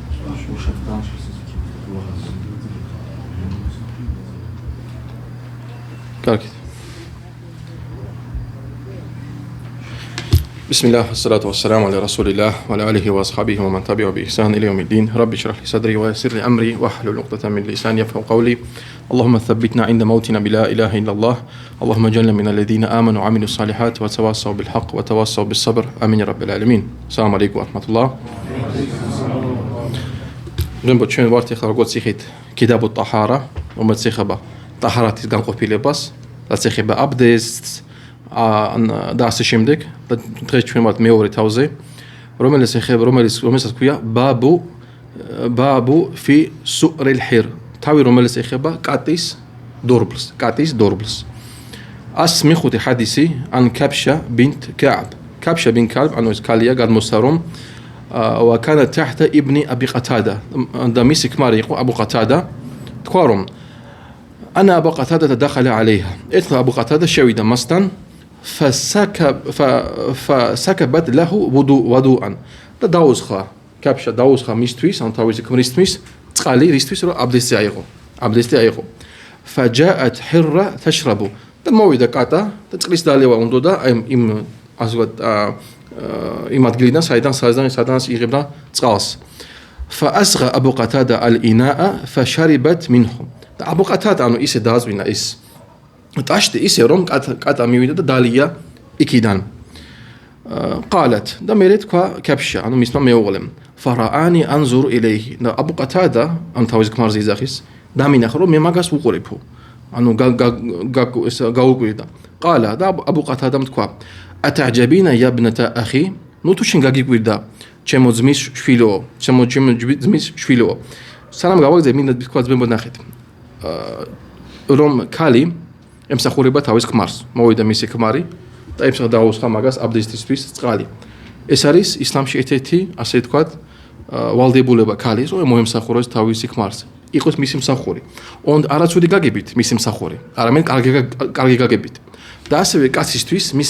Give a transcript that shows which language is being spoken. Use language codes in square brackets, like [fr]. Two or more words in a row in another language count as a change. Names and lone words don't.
[ar] კარგით بسم الله والصلاة والسلام على رسول الله وعلى آله وأصحابه ومن تبعه بإحسان إلى يوم الدين رب اشرح لي صدري ويسر لي أمري واحلل عقدة من لساني يفقهوا قولي اللهم ثبتنا عند موتنا بلا إله إلا الله اللهم اجعلنا من الذين آمنوا وعملوا الصالحات وتواصوا بالحق وتواصوا بالصبر آمين يا رب العالمين السلام عليكم ورحمة الله [ka] جنب ჩვენ ვართ ახლა როგორც იხით [ar] كتاب الطهارة [ka] რომელიც ეხება ტაჰარათის განყოფილებას რაც ეხება აბდესტს და ასე შემდეგ და დღეს ჩვენ ვართ მეორე თავზე რომელსაც ქვია [ar] باب في سؤر الهر [ka] თავი რომელიც ეხება კატის დორბლს ას მიხუთი ჰადისი ან კაბშა ბინთ კაბ ანუ ეს ქალია გადმოსცა რომ [ar] وكان تحت ابن ابي قتاده [ka] და მისი ქმარი იყო აბუ ყათადა თქვა რომ [ar] انا ابو قتاده دخل عليها [ka] ეთქვა აბუ ყათადა შევიდა მასთან [ar] فسكبت له وضوءا [ka] და დაუსხა კაბშა დაუსხა მისთვის ან თავისი ქმრისთვის წყალი რისთვის რომ აბდესტი აიღო [ar] فجاءت حره تشرب [ka] და მოვიდა კატა და წყლის დალევა უნდა და იმ ასე ვთქვათ იმ ადგილიდან სადაც იღებდა წყალს [ar] فأسغى أبو قتادة الإناء فشربت منه [ka] და აბუ ყათადა ანუ ისე დააწვინა ის ტაშტი ისე რომ კატა მივიდა და დალია იქიდან قالت და მე თქვა კაბშა ანუ მისმა მეუღლემ [ar] فرآني أنظر إليه [ka] და აბუ ყათადა ან თავის ქმარზე იძახის დამინახა რომ მე მაგას უყურებო ანუ გაუკვირდა قال და აბუ ყათადამ თქვა [ar] أتعجبين يا ابنة أخي نو تو [ka] შენ გაგიკვირდა ჩემო ძმის შვილო სანამ გავაგზე მინდა თქვა ძმებო ნახეთ რომ ქალი ემსახურება თავის ქმარს მოვიდა მისი ქმარი და ემსახა დაუსხა მაგას აბდესტისთვის წყალი ეს არის ისლამში ერთ-ერთი ასე ვთქვათ ვალდებულება ქალის რომ მოემსახუროს თავისი ქმარს იყოს მისი მსახური არაცუდი გაგებით მისი მსახური არამედ კარგი გაგებით და ასევე კაცისთვის მისი